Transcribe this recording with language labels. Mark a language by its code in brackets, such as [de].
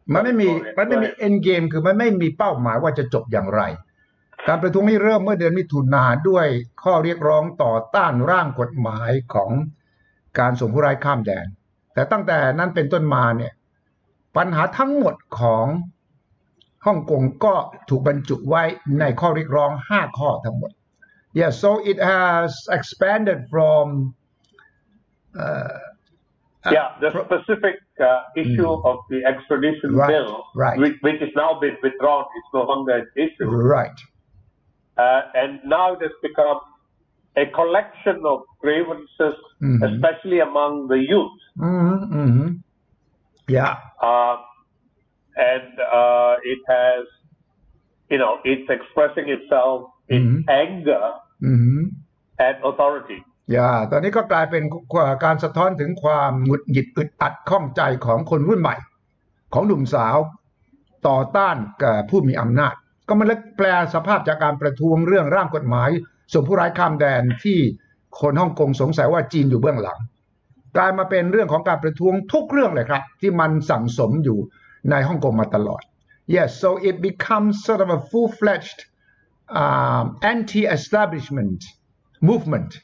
[th] มันไม่มี end game คือมันไม่มีเป้าหมายว่าจะจบอย่างไรการประท้วงนี้เริ่มเมื่อเดือนมิถุนายนด้วยข้อเรียกร้องต่อต้านร่างกฎหมายของการส่งผู้ร้ายข้ามแดนแต่ตั้งแต่นั้นเป็นต้นมาเนี่ยปัญหาทั้งหมดของฮ่องกงก็ถูกบรรจุไว้ในข้อเรียกร้อง5ข้อทั้งหมด [en] Yeah so it has expanded from the specific issue of the extradition bill which is now been withdrawn. It's no longer an issue. Right. And now it has become a collection of grievances, especially among the youth. Yeah. And it has it's expressing itself in anger at authority. [th] ตอนนี้ก็กลายเป็นการสะท้อนถึงความหงุดหงิดอึดอัดข้องใจของคนรุ่นใหม่ของหนุ่มสาวต่อต้านกับผู้มีอำนาจก็มันเลยแปลสภาพจากการประท้วงเรื่องร่างกฎหมายส่งผู้ร้ายข้ามแดนที่คนฮ่องกงสงสัยว่าจีนอยู่เบื้องหลังกลายมาเป็นเรื่องของการประท้วงทุกเรื่องเลยครับที่มันสั่งสมอยู่ในฮ่องกงมาตลอด [en] Yes so it becomes sort of a full-fledged anti-establishment movement